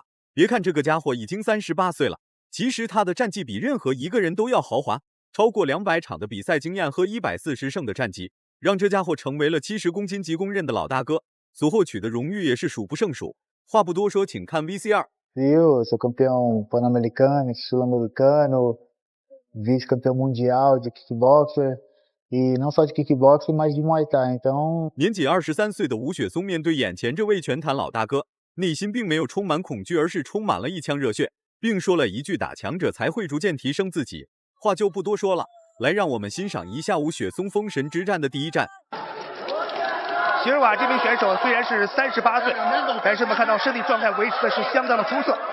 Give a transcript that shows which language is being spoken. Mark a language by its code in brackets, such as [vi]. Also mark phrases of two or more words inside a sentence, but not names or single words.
[zh] 别看这个家伙已经38岁了，其实他的战绩比任何一个人都要豪华，超过200场的比赛经验和140胜的战绩，让这家伙成为了70公斤级公认的老大哥，所获取的荣誉也是数不胜数。话不多说，请看 VCR。 [pt] Eu sou campeão pan-americano, sul-americano, vice-campeão mundial de kickboxer, e não só de kickboxer, mas de Muay Thai. [zh] Então，年仅23岁的吴雪松面对眼前这位拳坛老大哥，内心并没有充满恐惧，而是充满了一腔热血，并说了一句：打强者才会逐渐提升自己。话就不多说了，来让我们欣赏一下吴雪松封神之战的第一战。席尔瓦这名选手虽然是38岁，但是我们看到身体状态维持的是相当的出色。